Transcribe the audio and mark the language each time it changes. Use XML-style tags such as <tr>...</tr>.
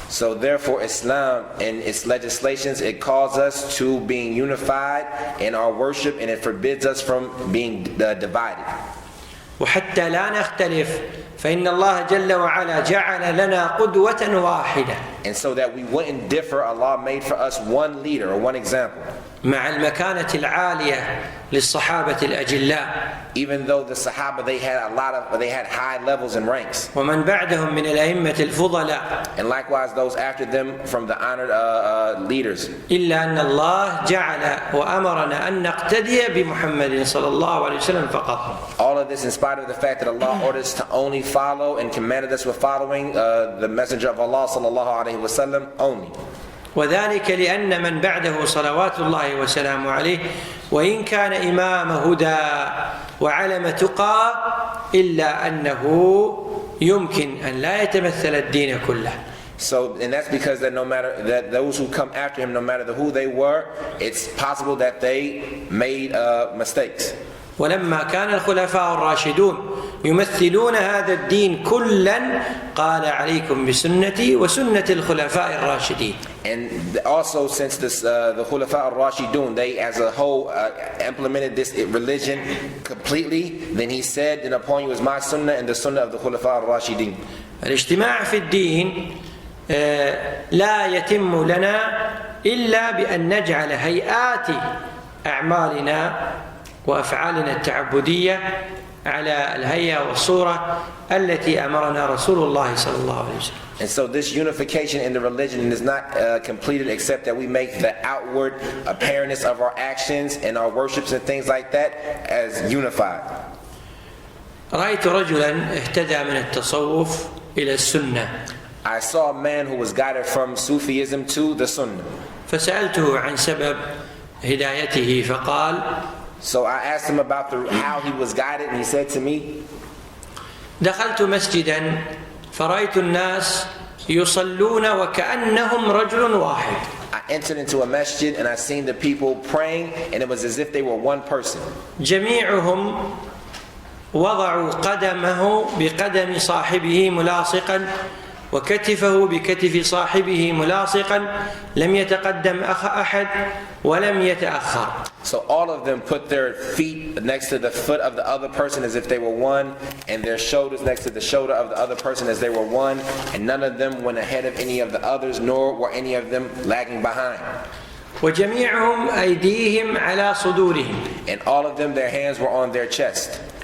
<en>So therefore Islam in its legislations, it calls us to being unified in our worship and it forbids us from being divided.</en> <ar>وحتى لا نختلف فإن الله جل وعلا جعل لنا قدوة واحدة.</ar> <en>And so that we wouldn't differ, Allah made for us one leader or one example.</en> <ar>مع المكانة العالية للصحابة الأجلاء.</ar> <en>Even though the Sahaba, they had high levels and ranks.</en> <ar>ومن بعدهم من الأئمة الفضلاء.</ar> <en>And likewise those after them from the honored leaders.</en> <ar>إلا أن الله جعل وأمرنا أن نقتدي بمحمد صلى الله عليه وسلم فقط.</ar> <en>All of this in spite of the fact that Allah ordered us to only follow and commanded us with following the messenger of Allah sallallahu alaihi wasallam only.</en> <ar>وذلك لأن من بعده صلوات الله وسلامه عليه وإن كان إمام هدى وعلم تقى إلا أنه يمكن أن لا يتمثل الدين كله.</ar> <en>So, and that's because that no matter that those who come after him, no matter who they were, it's possible that they made mistakes.</en> <ar>ولما كان الخلفاء الراشدون يمثلون هذا الدين كلا قال عليكم بسنتي وسنة الخلفاء الراشدين.</ar> <en>And also since the Khulafa al-Rashidun, they as a whole implemented this religion completely, then he said, and upon you is my sunnah and the sunnah of the Khulafa al-Rashidin.</en> <ar>الاجتماع في الدين لا يتم لنا إلا بأن نجعل هيئات أعمالنا وأفعالنا التعبدية على الهيئة والصورة التي أمرنا رسول الله صلى الله عليه وسلم.</ar> <en>And so this unification in the religion is not completed except that we make the outward appearance of our actions and our worships and things like that as unified.</en> <ar>رأيت رجلا اهتدى من التصوف إلى السنة.</ar> <en>I saw a man who was guided from Sufism to the Sunnah.</en> <ar>فسألته عن سبب هدايته فقال</ar> <en>So I asked him about how he was guided, and he said to me,</en> <ar>دخلت مسجدا فرأيت الناس يصلون وكأنهم رجل واحد.</ar> <en>I entered into a masjid and I seen the people praying, and it was as if they were one person.</en> <ar>جميعهم وضعوا قدمه بقدم صاحبه ملاصقا وكتفه بكتف صاحبه ملاصقا لم يتقدم أحد ولم يتأخر.</ar> <en>So all of them put their feet next to the foot of the other person as if they were one, and their shoulders next to the shoulder of the other person as they were one, and none of them went ahead of any of the others, nor were any of them lagging behind.</en> <ar>وجميعهم أيديهم على صدورهم.</ar> <en>And all of them, their hands were on their chest.</en>